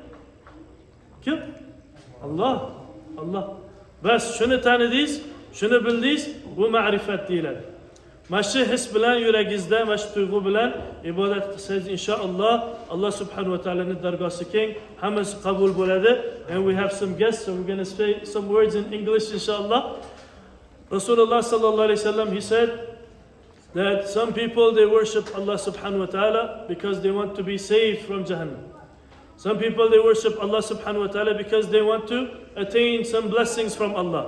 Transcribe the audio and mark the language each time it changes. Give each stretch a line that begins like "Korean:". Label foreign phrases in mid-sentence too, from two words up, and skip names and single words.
Uzbek: Kim? Allah. Allah. Bas shuni tanidingiz, shuni bildingiz, bu ma'rifat deyiladi. Mana shu his bilan yuragingizda, mana shu tuyg'u bilan ibodat qilsangiz inshaalloh Allah subhanahu va taolaning dargosi keng, hammasi qabul bo'ladi.
English: And we have some guests, so we're going to say some words in English inshaalloh. Rasulullah
Arabic: صلى الله عليه وسلم,
English: he said that some people they worship Allah
Arabic: سبحانه وتعالى
English: because they want to be saved from Jahannam. Some people they worship Allah
Arabic: سبحانه وتعالى
English: because they want to attain some blessings from Allah.